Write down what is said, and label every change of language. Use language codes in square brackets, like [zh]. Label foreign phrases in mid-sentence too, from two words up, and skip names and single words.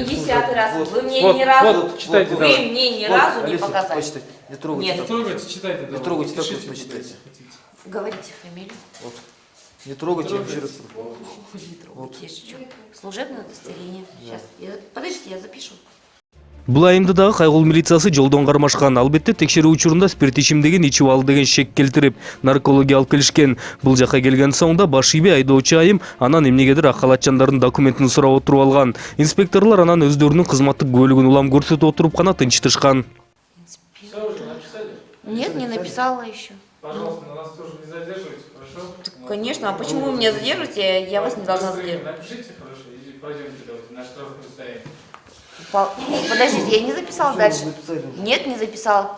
[ru] Не 10-й раз. Вы мне Вот, ни разу, вот, читайте, вы давай. мне ни разу не показали. Не трогайте. Нет. Не трогайте, читайте. Не трогайте, так вот почитайте. Говорите фамилию. Не трогайте, я еще раз. Не трогайте, я шучу. Служебное удостоверение. Сейчас. Подождите, я запишу. [ky] Бул айымды дагы Кайгул милициясы жолдон кармашкан. Албетте текшерүү учурунда спирт ичимдигин ичип алды деген шек келтирип, наркология алып келишкен. Бул жака келген соңда баш ийбей айдоочу айым анан эмнегедир ак халатчандардын документин сурап отуруп алган. Инспекторлор анан өздөрүнүн кызматтык көлүгүн улам көрсөтүп отуруп гана тынчтышкан. [ru] Нет, не написала еще. Пожалуйста, на нас тоже не задерживайте, хорошо? Конечно, а почему вы меня задерживаете? Я вас не должна задерживать. Напишите, хорошо, и пойдемте давайте на штрафное состояние. Подождите, я не записала дальше. Записали. Нет, не записала.